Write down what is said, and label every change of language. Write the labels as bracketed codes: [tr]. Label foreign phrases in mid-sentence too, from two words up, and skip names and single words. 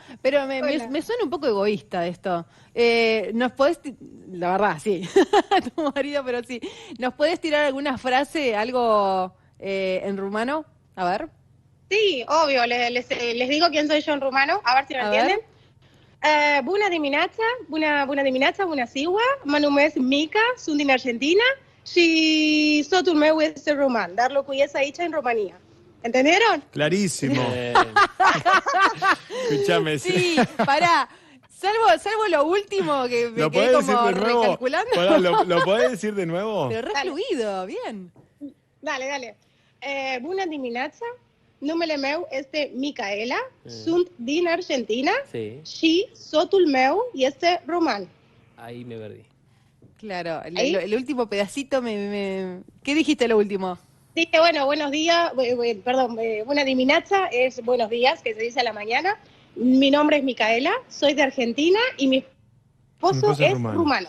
[es] Pero me suena un poco egoísta esto. ¿Nos podés, la verdad, sí, tu marido, pero sí, ¿nos podés tirar alguna frase, algo en rumano? A ver. Sí, obvio, les digo quién soy yo en rumano, a ver si me entienden. [ro] Bună dimineața, bună dimineața, bună ziua, mă numesc Mica, sunt din Argentina și soțul meu este ruman, dar locuiesc aici în România. [es] ¿Entendieron? Clarísimo. Escuchame. Sí, pará. Salvo lo último que me quedé como recalculando. Pará, ¿lo podés decir de nuevo? Pero re fluido, bien. Dale. [ro] Bună dimineața, numele meu este Micaela, sunt din Argentina și soțul meu este román. [es] Ahí me perdí. Claro, el último pedacito ¿Qué dijiste lo último? Dije, bueno, buenos días, [ro] buena dimineața [es] es buenos días, que se dice a la mañana. Mi nombre es Micaela, soy de Argentina y mi esposo es rumano.